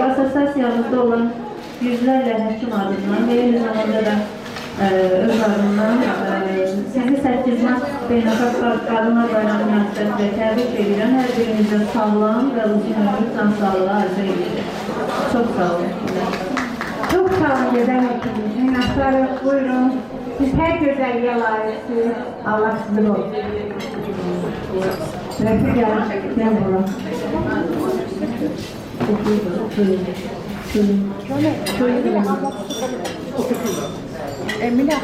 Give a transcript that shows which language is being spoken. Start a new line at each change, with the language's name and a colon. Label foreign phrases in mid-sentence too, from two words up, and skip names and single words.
Azerbaijani: Asosiyasiyamızda olan yüzlərlə həkim adından və eyni zamanda da öz adından sizi 8 Mart Beynəlxalq Qadınlar Bayramı münasibətilə təbrik edirəm. Hər birinizdə sağlam və uzun ömür can sağlığı arzu edirəm. Çox sağ olun.
Turkish: Çok sağ olun güzel hekimimiz. Minnettarım, buyurun. Siz her güzelliğe layıksınız. Allah sizin olsun. Refi gel bana. Emine.